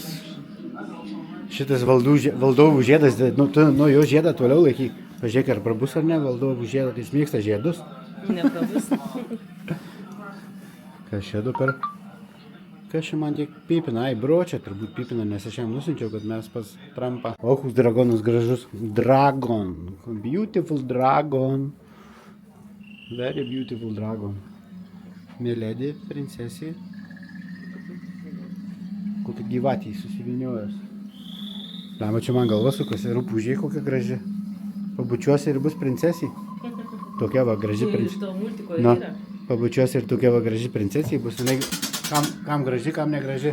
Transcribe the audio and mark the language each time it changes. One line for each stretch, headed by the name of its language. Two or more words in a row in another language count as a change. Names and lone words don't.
Lithuanian: Šitas valdovų žiedas, tu nuo jo žiedą toliau laikyk. Pažiūrėk, ar prabus ar ne valdovų žiedą, jis mėgsta žiedus. Neprabus. Kas čia dabar? Kas čia man tiek pipina? Ai, bročia turbūt pipina, nes aš jam nusinčiau, kad mes pas Trumpą. O, koks dragonas gražus.
English: Dragon. Beautiful dragon. Very beautiful dragon. Milady,
Lithuanian: princesė. Kokia gyvatė susivyniojęs. Lama, čia man galva sukasi, rupūžiai kokia graži. Pabučiuosi ir bus princesė. Tokia va graži Iš princesė. to multiko Na, yra. pabučiuosi ir tokia va graži princesė bus. Jinai, kam graži, kam negraži.